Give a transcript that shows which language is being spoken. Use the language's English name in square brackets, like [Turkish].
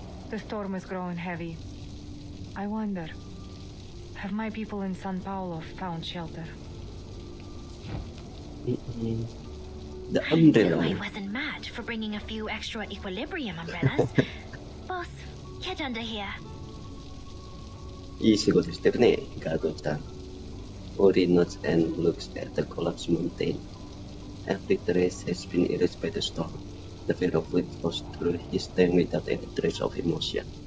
[English] The storm is growing heavy. I wonder, have my people in San Paulo found shelter? The I knew I umbrella. wasn't mad for bringing a few extra equilibrium umbrellas. Boss, get under here. [Japanese] いい仕事してるね、ガードちゃん。 [English] Ori nods and looks at the collapsed mountain. Every trace has been erased by the storm. The fear of it flows through his tongue without any trace of emotion.